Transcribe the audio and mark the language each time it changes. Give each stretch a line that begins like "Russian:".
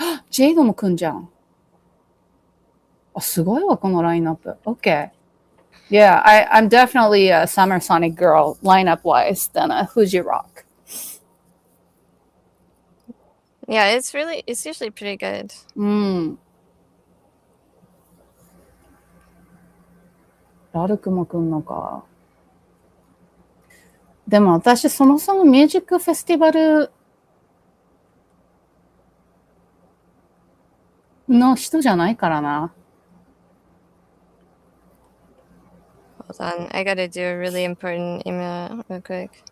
Japanese: ジェイドも来んじゃん。あ、すごいわ、このラインナップ。
English: OK. Yeah, I'm definitely a Summer Sonic girl, lineup-wise, than a Fuji Rock. Yeah, it's usually pretty good.
Japanese: ラルクも来んのか。でも私、そもそもミュージックフェスティバルの人じゃないからな。
English: Hold on, I gotta do a really important email real quick.